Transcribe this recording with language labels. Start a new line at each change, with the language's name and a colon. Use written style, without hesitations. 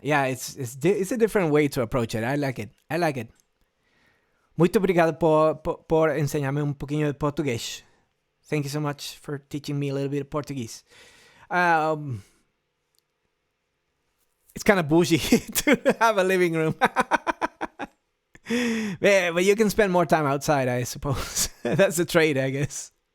English: Yeah, it's a different way to approach it. I like it.
Portuguese: Muito obrigado
Spanish: por enseñarme un poquillo de portugués.
English: Thank you so much for teaching me a little bit of Portuguese. It's kind of bougie to have a living room. But you can spend more time outside, I suppose. That's the trade, I guess.